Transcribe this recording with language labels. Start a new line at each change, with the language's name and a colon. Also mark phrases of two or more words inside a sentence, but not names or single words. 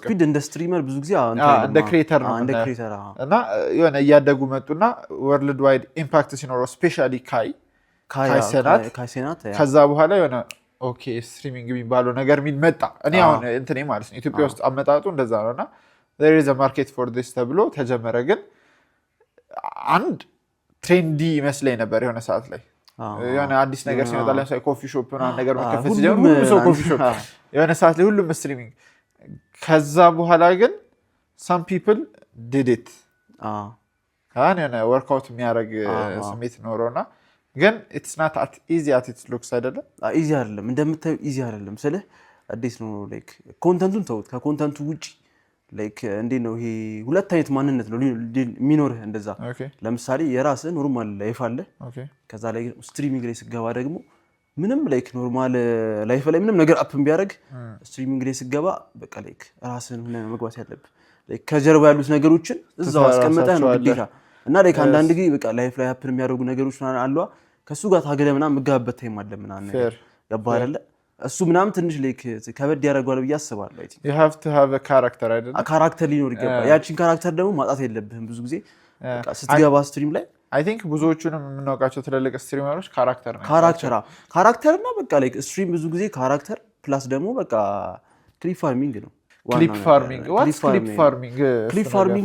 Amharic: ስፒድ እንደ ስትሪመር ብዙ ጊዜ እንደ ክሬተር ነው እና የሆነ እያደጉ መጡና
English: world wide impact
Amharic: ሲኖረው ስፔሻሊ ካይሴናት ከዛ በኋላ የሆነ
English: OK streaming
Amharic: የሚባለው ነገር ሚል መጣ እኔ አሁን እንትኔ ማለት ነው ኢትዮጵያ ውስጥ አመጣጡ እንደዛ ነውና
English: there is a market for this
Amharic: ተብሎ ተጀመረ ግን አንድ ትሬንዲ መስለኝ ነበር የሆነ ሰዓት ላይ የሆነ አዲስ ነገር ሲመጣ ለምሳሌ
English: coffee shop
Amharic: እና ነገር መከፈት ሲጀምሩ ሁሉም ሰው
English: coffee shop
Amharic: የሆነ ሰዓት ላይ ሁሉም ስትሪሚንግ ከዛ በኋላ ግን
English: some people did it
Amharic: የሆነ ወርክአውት የሚያደርግ ስሜት ኖሮና ግን
English: it's not as easy as it looks
Amharic: አይደለም ኢዚ አይደለም እንደምታዩ ኢዚ አይደለም ስለህ አዲስ ነው ላይክ ኮንተንቱን ተውት ከኮንተንቱ ውጪ ላይክ እንዴት ነው ይሄ ሁለት አይነት ማንነት ነው የሚኖርህ እንደዛ ለምሳሌ የራስህ
English: normal life
Amharic: አለ ከዛ ላይ ስትሪሚንግ ላይ ስገባ ደግሞ ምንም
English: like normal life
Amharic: ላይ ምንም ነገር አፕ ቢያደርግ ስትሪሚንግ ላይ ስገባ በቃ ላይክ ራስህን ሆነ መግባት ያለብህ ላይክ ከጀርባ ያሉት ነገሮችን እዛው አስቀምጠህ ነው ግዴታ እና ላይክ አንዳንድ ጊዜ በቃ ላይፍ ላይ ሀፕን የሚያደርጉ ነገሮች አሉ ከሱ ጋር ታገለ ምናምን መጋበበት ታይም አለ ምናምን ነገር ገባህ አይደለ እሱ ምናምን ትንሽ ላይክ ከበድ ያደርጋል ብዬ አስባለሁ
English: I think you have to have a character አይደል
Amharic: ካራክተር ሊኖር ይገባል ያቺን ካራክተር ደግሞ ማጣት የለብህም ብዙ ጊዜ በቃ ስትገባ ስትሪም ላይ
English: I think
Amharic: ብዙዎቹንም የምናውቃቸው ትልልቅ ስትሪመሮች ካራክተር ነው ካራክተርና በቃ ላይክ ስትሪም ብዙ ጊዜ
English: character plus
Amharic: ደግሞ በቃ
English: clip farming
Amharic: ነው
English: clip farming